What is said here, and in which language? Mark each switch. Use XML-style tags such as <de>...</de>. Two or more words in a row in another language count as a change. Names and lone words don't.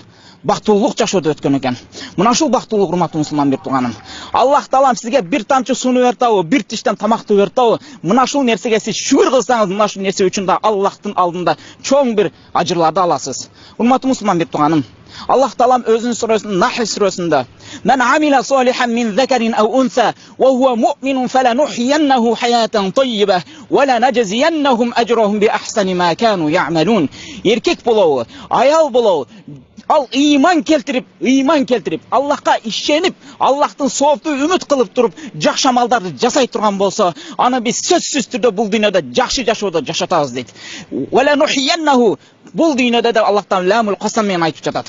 <ky>Бактылуулук жашоодо өткөн экен. Мына ушул бактылуулук, урматтуу мусулман бир тууганым. Аллах Таалам сизге бир тамчы сууну бердиби, бир тиштен тамакты бердиби? Мына ушул нерсеге сиз шүгүр кылсаңыз, мына ушул нерсе үчүн да Аллахтын алдында чоң бир ажырларды аласыз. Урматтуу мусулман бир тууганым. Аллах Таалам өзүнүн сүрөсүндө, Нахл сүрөсүндө:</ky> <ar>"من عمل صالحا من ذكر أو أنثى وهو مؤمن فلنحيينه حياة طيبة ولنجزينهم أجرهم بأحسن ما كانوا يعملون."</ar> <ky>Эркек болобу, аял болобу, ал ыйман келтирип, Аллахка ишенип, Аллахтын соопту үмүт кылып туруп, жакшы амалдарды жасай турган болсо, аны биз сөзсүз түрдө бул дүйнөдө жакшы жашоодо жашатабыз дейт. Валанухияннаху, бул дүйнөдө да Аллах Таалам ламул касам менен айтып жатат.</ky>